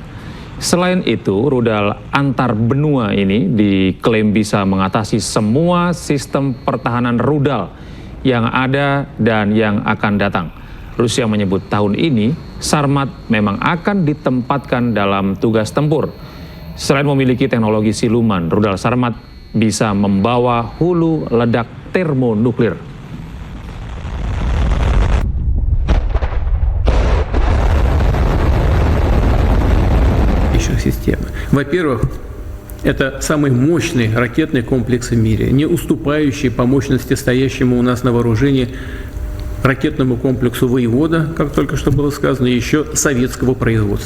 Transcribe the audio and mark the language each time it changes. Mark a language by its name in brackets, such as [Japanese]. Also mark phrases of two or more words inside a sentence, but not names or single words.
[Indonesian] Selain itu, rudal antar benua ini diklaim bisa mengatasi semua sistem pertahanan rudal yang ada dan yang akan datang. Rusia menyebut tahun ini Sarmat memang akan ditempatkan dalam tugas tempur. Selain memiliki teknologi siluman, rudal Sarmat bisa membawa hulu ledak termonuklir. [Russian] Системы. Во-первых, это самый мощный ракетный комплекс в мире, не уступающий по мощности стоящему у нас на вооружении ракетному комплексу «Воевода», как только что было сказано, еще советского производства.